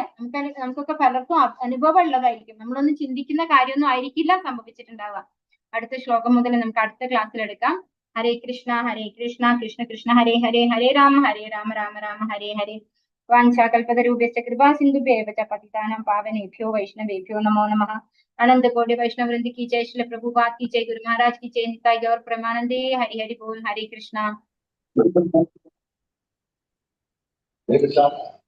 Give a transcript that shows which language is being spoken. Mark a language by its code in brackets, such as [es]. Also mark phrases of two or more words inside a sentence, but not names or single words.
[ml] നമുക്കൊക്കെ പലർക്കും അനുഭവം ഉള്ളതായിരിക്കും. നമ്മളൊന്നും ചിന്തിക്കുന്ന കാര്യമൊന്നും ആയിരിക്കില്ല സംഭവിച്ചിട്ടുണ്ടാവുക. അടുത്ത ശ്ലോകം മുതൽ നമുക്ക് അടുത്ത ക്ലാസ്സിൽ എടുക്കാം. [sa] ഹരേ കൃഷ്ണ കൃഷ്ണ കൃഷ്ണ ഹരേ ഹരേ, ഹരേ രാമ രാമ രാമ ഹരേ ഹരേ. വാഞ്ചാകൽപതരൂപേശ്ച കൃപാ സിന്ധുഭ്യേവ ച പതിതാനാം പാവനേഭ്യോ വൈഷ്ണവേഭ്യോ നമോ നമഃ. [hi] अनंत कोटि वैष्णव वृंद की जय, श्री प्रभुपाद की जय, गुरु महाराज की जय, निताई गौर प्रेमानंदे। हरि हरि बोल, हरे कृष्णा।